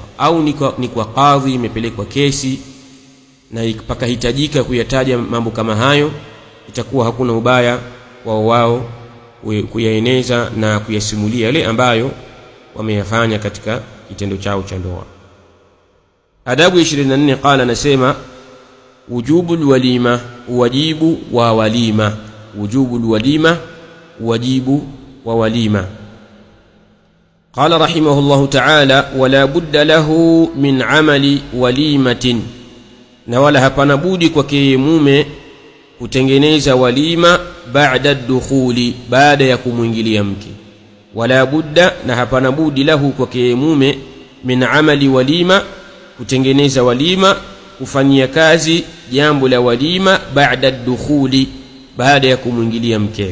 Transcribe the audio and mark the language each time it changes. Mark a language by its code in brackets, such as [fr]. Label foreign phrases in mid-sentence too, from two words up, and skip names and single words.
[sw] Au ni kwa kadhi imepelekwa kesi na ipakahitajika kuyataja mambo kama hayo, itakuwa hakuna ubaya wao kuyaeneza na kuyasimulia yale ambayo wameyafanya katika kitendo chao cha ndoa. Adabu 24. Qala, nasema [ar] وجوب الوليمة, [sw] wajibu wa walima. [ar] وجوب الوليمة, [sw] wajibu wa walima. [ar] قال رحمه الله تعالى ولا بد له من عمل وليمة, [sw] na wala hapana budi kwake mume kutengeneza walima baada dukhuli, baada ya kumwingilia mke. [ar] ولا بد, [sw] na hapana budi lahu kwake mume [ar] من عمل وليمة, [sw] kutengeneza walima, kufanyia kazi jambo la walima baada dukhuli, baada ya kumwingilia mke.